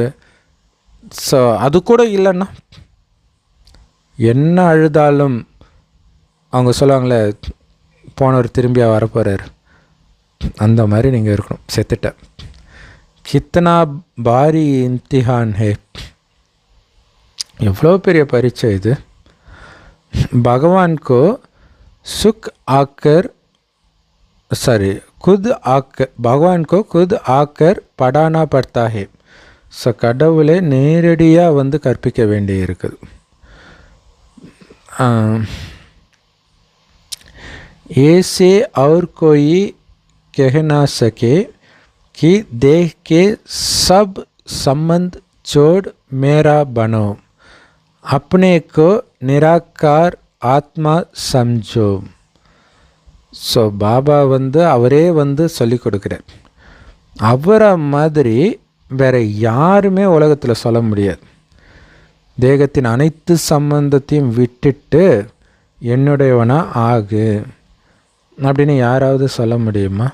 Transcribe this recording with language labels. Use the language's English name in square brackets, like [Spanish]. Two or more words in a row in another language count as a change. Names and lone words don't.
[Tamil] ஸோ அது கூட இல்லைன்னா என்ன அழுதாலும் அவங்க சொல்லுவாங்களே போனவர் திரும்பியாக வரப்போகிறார், அந்த மாதிரி நீங்கள் இருக்கணும். [Hindi] செத்துட்ட कितना भारी इम्तिहान है. [Tamil] எவ்வளோ பெரிய பரீட்சை இது. [Hindi] भगवान को सुख आकर भगवान को खुद आकर पढ़ाना पड़ता है. [Tamil] ஸோ கடவுளை நேரடியாக வந்து கற்பிக்க வேண்டி இருக்குது. [Hindi] ऐसे और कोई कह ना सके कि देह के सब संबंध छोड़ मेरा बनो, अपने को निराकार आत्मा समझो. [Tamil] ஸோ பாபா அவரே சொல்லிக் கொடுக்குறார். அவரை மாதிரி வேறு யாருமே உலகத்தில் சொல்ல முடியாது. தேகத்தின் அனைத்து சம்பந்தத்தையும் விட்டுட்டு என்னுடையவனா ஆகு அப்படின்னு யாராவது சொல்ல முடியுமா?